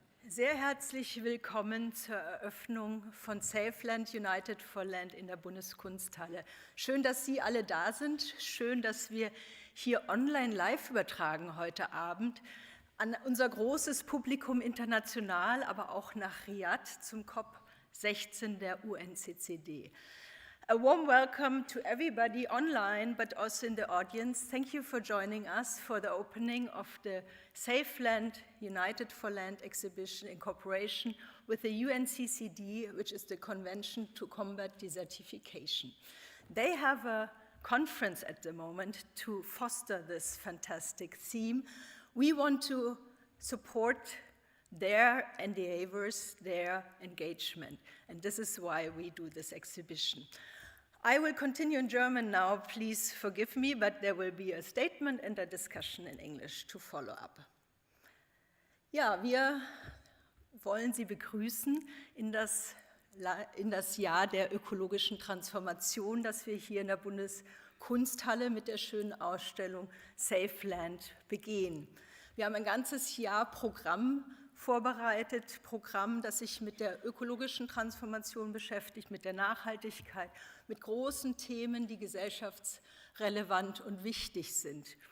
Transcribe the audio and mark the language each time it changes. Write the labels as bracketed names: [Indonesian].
[German] Sehr herzlich willkommen zur Eröffnung von Safe Land, United for Land in der Bundeskunsthalle. Schön, dass Sie alle da sind. Schön, dass wir hier online live übertragen heute Abend an unser großes Publikum international, aber auch nach Riyadh zum COP16 der UNCCD. [English] A warm welcome to everybody online, but also in the audience. Thank you for joining us for the opening of the Safe Land, United for Land exhibition in cooperation with the UNCCD, which is the Convention to Combat Desertification. They have a conference at the moment to foster this fantastic theme. We want to support their endeavors, their engagement, and this is why we do this exhibition. I will continue in German now, please forgive me, but there will be a statement and a discussion in English to follow up. [German] Ja, wir wollen Sie begrüßen in das Jahr der ökologischen Transformation, das wir hier in der Bundeskunsthalle mit der schönen Ausstellung Safe Land begehen. Wir haben ein ganzes Jahr Programm vorbereitet, Programm, das sich mit der ökologischen Transformation beschäftigt, mit der Nachhaltigkeit, mit großen Themen, die gesellschaftsrelevant und wichtig sind.